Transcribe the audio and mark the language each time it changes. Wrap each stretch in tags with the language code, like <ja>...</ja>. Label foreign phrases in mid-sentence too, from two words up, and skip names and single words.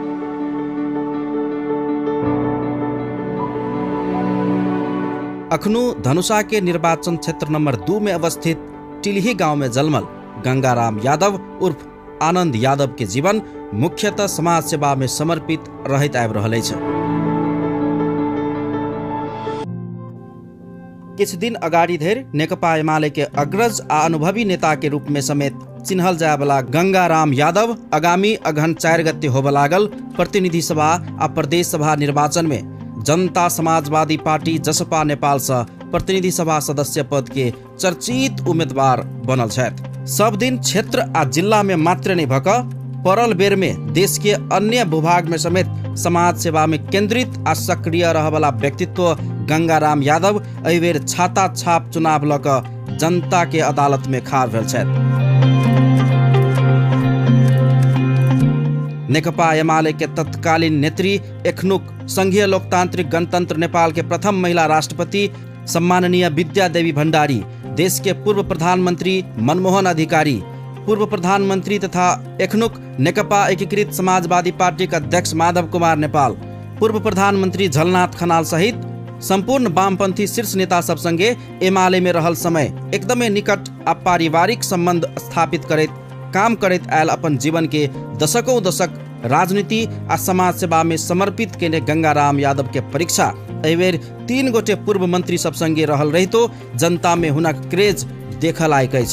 <mai>अखनू धनुषा के निर्वाचन क्षेत्र नंबर 2 में अवस्थित टिल्ही गांव में जन्मल गंगाराम यादव उर्फ आनंद यादव के जीवन मुख्यतः समाज सेवा में समर्पित रहैत आबि रहल अछि। किछु दिन अगाडि धरि नेकपा एमाले के अग्रज आ अनुभवी नेता के रूप में समेत चिन्हल जाय वाला गंगाराम यादव आगामी अगहन 4 गते होबय लागल प्रतिनिधि सभा आ प्रदेश सभा निर्वाचन में जनता समाजवादी पार्टी जसपा नेपाल से प्रतिनिधि सभा सदस्य पद के चर्चित उम्मीदवार बनल छथि। सब दिन क्षेत्र आ जिला में मात्र नहीं भक परल बेर में देश के अन्य भूभाग में समेत समाज सेवा में केंद्रित आ सक्रिय रह वाला व्यक्तित्व गंगाराम यादव एहि बेर छाता छाप चुनाव लऽ कऽ जनता के अदालत में खाड़ भेल छथि। नेकपा एमाले के तत्कालीन नेत्री एखनुक संघीय लोकतांत्रिक गणतंत्र नेपाल के प्रथम महिला राष्ट्रपति सम्माननीय विद्या देवी भण्डारी, देश के पूर्व प्रधानमंत्री मनमोहन अधिकारी, पूर्व प्रधानमंत्री तथा एखनुक नेकपा एकीकृत समाजवादी पार्टी का अध्यक्ष माधव कुमार नेपाल, पूर्व प्रधानमंत्री झलनाथ खनाल सहित संपूर्ण वामपंथी शीर्ष नेता सब संगे एमाले में रहल समय एकदमै निकट आ पारिवारिक संबंध स्थापित करैत काम करैत आयल अपन जीवन के दशकों दशक राजनीति आ समाज सेवा में समर्पित केने गंगाराम यादव के परीक्षा एहि बेर 3 गोटे पूर्व मंत्री सब संगे रहल रहितो जनता में हुनक क्रेज देखल लायक अछि।</mai>